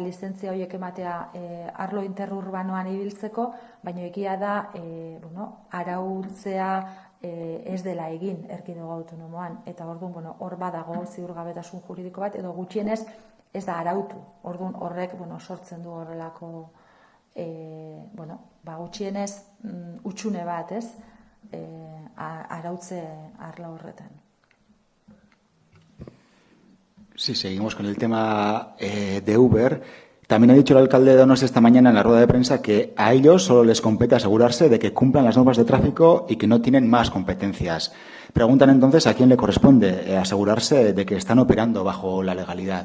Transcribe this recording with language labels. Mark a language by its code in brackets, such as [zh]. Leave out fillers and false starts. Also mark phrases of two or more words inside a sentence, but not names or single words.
[eu] lizentzia horiek ematea arlo interurbanoan ibiltzeko, baina egia da arautzea ez dela egin erkidego autonomoan, eta orduan hor badago ziurgabetasun juridiko bat, edo gutxienez ez da arautu, orduan horrek sortzen du horrelako gutxienez utxune bat, arautze arlo horretan. [es] Sí, seguimos con el tema de Uber. También ha dicho el alcalde de Donosti esta mañana en la rueda de prensa que a ellos solo les compete asegurarse de que cumplan las normas de tráfico y que no tienen más competencias. Preguntan entonces a quién le corresponde asegurarse de que están operando bajo la legalidad.